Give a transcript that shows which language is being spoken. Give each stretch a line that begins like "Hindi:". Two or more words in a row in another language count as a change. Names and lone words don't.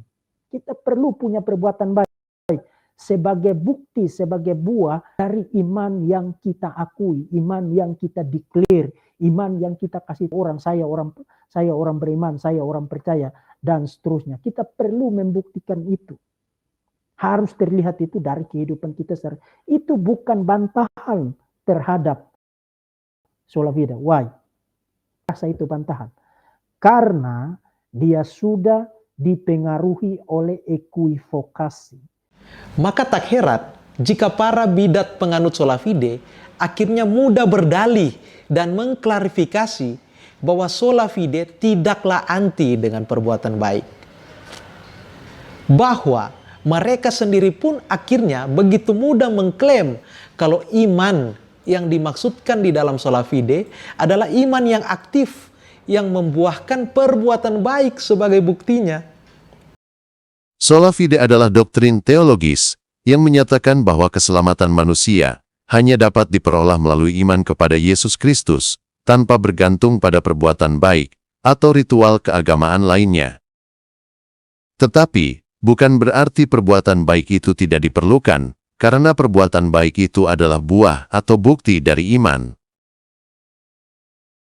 Indonesian: Kita perlu punya perbuatan baik sebagai bukti, sebagai buah dari iman yang kita akui, iman yang kita declare, iman yang kita kasih orang, saya orang beriman, saya orang percaya, dan seterusnya. Kita perlu membuktikan itu. Harus terlihat itu dari kehidupan kita. Itu bukan bantahan terhadap
Latin: sola fide.
English: Why?
Indonesian: Rasa itu bantahan. Karena dia sudah dipengaruhi oleh equivokasi. Maka tak heran jika para bidat penganut
Latin: sola fide
Indonesian: akhirnya mudah berdalih dan mengklarifikasi bahwa
Latin: sola fide
Indonesian: tidaklah anti dengan perbuatan baik. Bahwa mereka sendiri pun akhirnya begitu mudah mengklaim kalau iman yang dimaksudkan di dalam
Latin: sola fide
Indonesian: adalah iman yang aktif yang membuahkan perbuatan baik sebagai buktinya.
Latin: Sola fide
Indonesian: adalah doktrin teologis yang menyatakan bahwa keselamatan manusia hanya dapat diperoleh melalui iman kepada Yesus Kristus tanpa bergantung pada perbuatan baik atau ritual keagamaan lainnya. Tetapi, bukan berarti perbuatan baik itu tidak diperlukan, karena perbuatan baik itu adalah buah atau bukti dari iman.